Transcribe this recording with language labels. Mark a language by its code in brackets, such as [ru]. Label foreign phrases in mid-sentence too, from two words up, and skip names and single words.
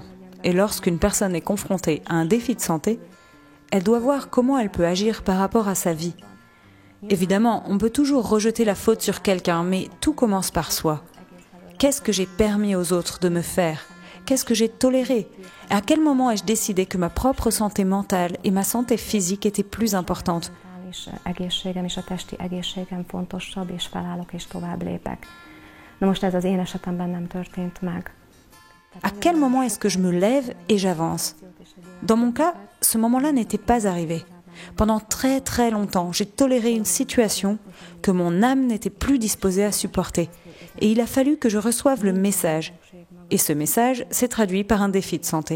[fr] Et lorsqu'une personne est confrontée à un défi de santé, elle doit voir comment elle peut agir par rapport à sa vie. Évidemment, on peut toujours rejeter la faute sur quelqu'un, mais tout commence par soi. Qu'est-ce que j'ai permis aux autres de me faire ? Qu'est-ce que j'ai toléré ? À quel moment ai-je décidé que ma propre santé mentale et ma santé physique étaient plus importantes ? [hu] Egészségem és a testi egészségem fontosabb, és felállok és tovább lépek. Na most ez az én esetemben nem történt meg. [fr] À quel moment est-ce que je me lève et j'avance ? Dans mon cas, ce moment-là n'était pas arrivé. Pendant très très longtemps, j'ai toléré une situation que mon âme n'était plus disposée à supporter. Et il a fallu que je reçoive le message. Et ce message s'est traduit par un défi de santé.